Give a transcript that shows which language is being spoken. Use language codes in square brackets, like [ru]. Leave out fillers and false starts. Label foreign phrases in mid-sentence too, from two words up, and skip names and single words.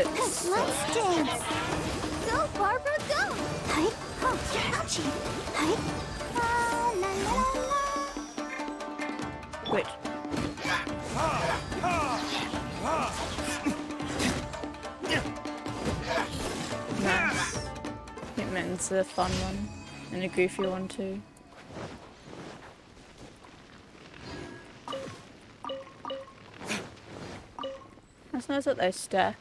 [en] Let's dance. Go, Barbara, go. Hi. Oh, ouchie. Hi. La la la la. Wait. Nice. Hitman's a fun one. And a goofy one too. It's nice that they stack.